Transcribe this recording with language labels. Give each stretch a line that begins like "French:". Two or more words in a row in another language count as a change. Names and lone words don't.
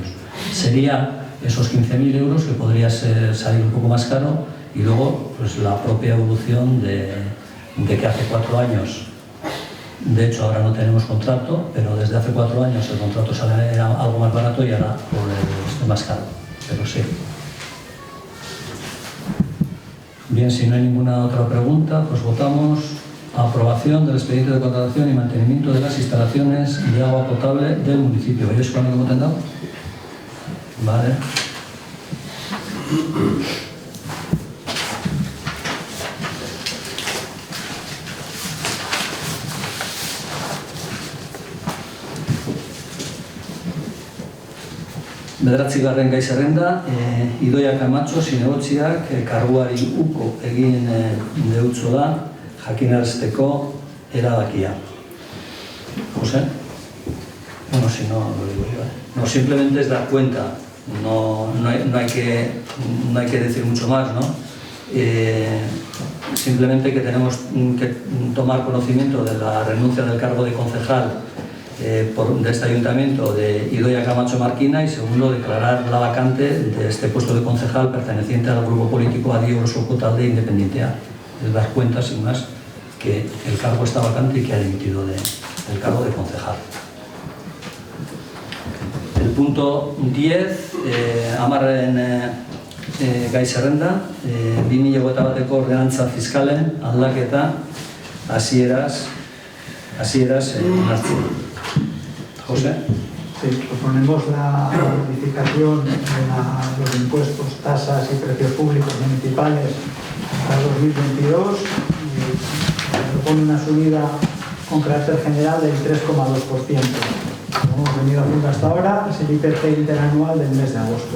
Spanish: Sería esos 15.000 euros que podría salir un poco más caro, y luego pues la propia evolución de que hace 4 años, de hecho ahora no tenemos contrato, pero desde hace 4 años el contrato era algo más barato y ahora es más caro, pero sí. Bien, si no hay ninguna otra pregunta, pues votamos. Aprobación del expediente de contratación y mantenimiento de las instalaciones de agua potable del municipio. ¿Veis cuándo hemos tendado? Vale.
Basque: Bederatzigarren gai zerrenda, Idoia Camacho zinegotziak karguari uko egin deutso da jakinarazteko erabakia.
Spanish: José? Bueno, si no, lo digo yo. No, simplemente es dar cuenta, no hay que decir mucho más, ¿no? Simplemente que tenemos que tomar conocimiento de la renuncia del cargo de concejal de este ayuntamiento de Idoia Camacho Marquina, y segundo, declarar la vacante de este puesto de concejal perteneciente al grupo político Adi Orosoko Talde Independentea. Es dar cuenta, sin más, que el cargo está vacante y que ha dimitido del cargo de concejal. El punto 10,
Basque: amarren gai zerrenda, 2021ko ordenantza fiskalen aldaketa hasieraz onartzen.
Spanish: José. Sí, proponemos la modificación de los impuestos, tasas y precios públicos municipales para 2022. Propone una subida con carácter general del 3,2%. Como hemos venido haciendo hasta ahora, es el IPC interanual del mes de agosto.